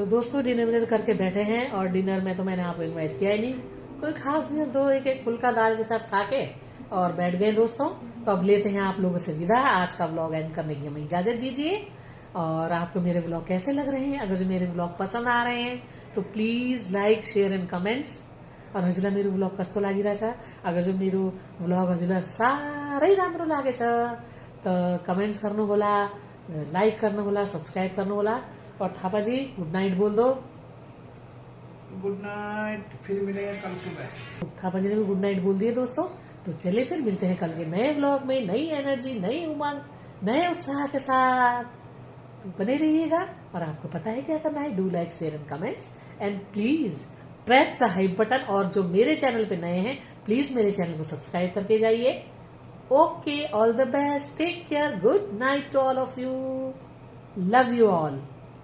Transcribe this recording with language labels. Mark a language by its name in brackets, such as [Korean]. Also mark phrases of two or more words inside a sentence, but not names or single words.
[Hindi] तो दोस्तों डिनर विनर करके बैठे हैं, और डिनर में तो मैंने आपको इनवाइट किया ही नहीं, कोई खास नहीं, 2 एक फुल्का दाल के साथ खा के और बैठ गए दोस्तों। तो अब लेते हैं आप लोगों से विदा, आज का व्लॉग एंड करने की हमें इजाजत दीजिए। और आपको मेरे व्लॉग कैसे लग रहे हैं, अगर जो मेरे व्लॉग पसंद आ रहे हैं तो [English] please like share and comments. [Nepali] और हजुरलाई मेरो व्लॉग कस्तो लागिरहेछ, अगर जो मेरो व्लॉग हजुरलाई साह्रै राम्रो लागेछ त कमेंट्स गर्नुहोला, लाइक गर्नुहोला, सब्सक्राइब गर्नुहोला। [Hindi] और थापा जी [English] good night [Hindi] बोल दो। [English] good night, [Hindi] फिर मिलेंगे कल सुबह। थापा जी ने भी [English] good night [Hindi] बोल दिए दोस्तों। तो चलिए फिर मिलते हैं कल के नए व्लॉग में, नई एनर्जी, नई उमंग, नए उत्साह के साथ। तो बने रहिएगा, और आपको पता है क्या करना है, [English] do like share and comments and please press the hype button. [Hindi] और जो मेरे चैनल पे नए हैं प्लीज मेरे चैनल को सब्सक्राइब करके जाइए। [English] okay, all the best, take care, good night to all of you, love you all.